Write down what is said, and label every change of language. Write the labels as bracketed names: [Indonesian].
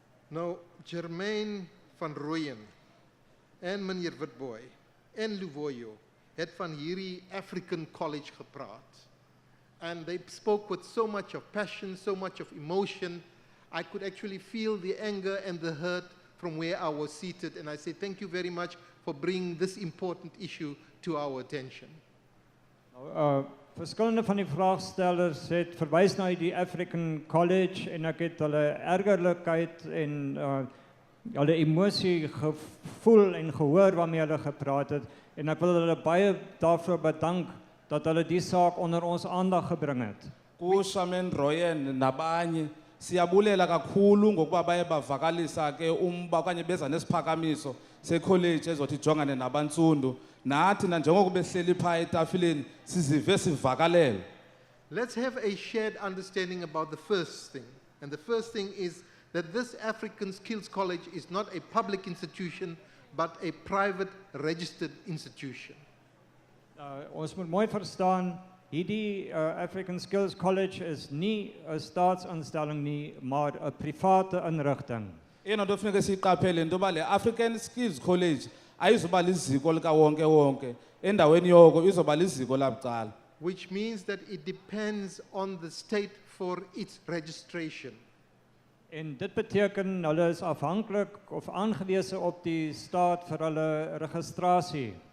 [Afrikaans] Now, Jermaine van Rooyen en meneer Witbooi en Luvoyo het van hierdie African College gepraat. [English] And they spoke with so much of passion, so much of emotion. I could actually feel the anger and the hurt from where I was seated. And I say thank you very much for bringing this important issue to our attention. [Afrikaans] Verskillende van die vraagstellers het verwys na die African College en ek het hulle ergerlikheid en hulle emosie gevoel en gehoor waarmee hulle gepraat het en ek wil hulle baie daarvoor bedank dat hulle die saak onder ons aandag gebring het. [Xhosa] Kushamen Royen nabanye siyabulela kakhulu ngokuba baye bavakalisa ke umba okanye beza nesiphakamiso secollege ezothi ijongane nabantsundu nathi na njengokuba behleli phaya etafileni sizive sivakalele. [English] Let's have a shared understanding about the first thing. And the first thing is that this African Skills College is not a public institution but a private registered institution. [Afrikaans] Ons moet mooi verstaan, hierdie African Skills College is nie 'n staatsinstelling nie, maar 'n private inrigting. [Xhosa] Ena nto funeka siyiqaphele into yoba le African Skills College ayizoba liziko likawonke wonke, endaweni yoko izoba liziko labucala. [English] Which means that it depends on the state for its registration. [Afrikaans] En dit beteken hulle is afhanklik of aangewese op die staat vir hulle registrasie.